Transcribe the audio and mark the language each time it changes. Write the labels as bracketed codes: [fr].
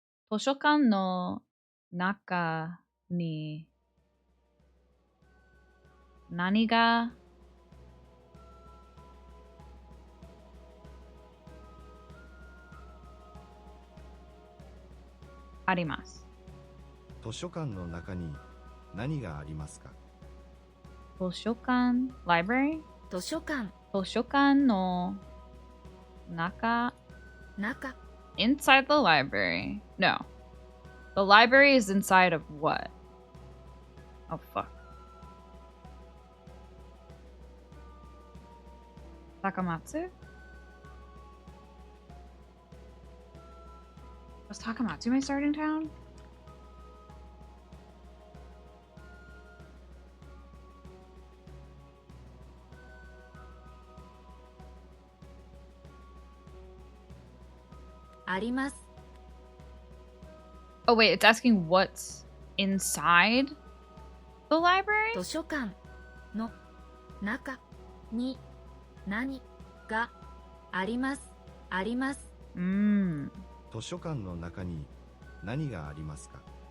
[ja] 図書館の中に何があります。図書館の中に何がありますか図書館 [en] library? [ja] 図書館図書館の中 [en] inside the library. No. The library is inside of what? Oh, fuck. Takamatsu? Was Takamatsu my starting town? Oh wait, it's asking what's inside the library? [ja] 図書館の中に何があります。あります。図書館の中に何がありますか？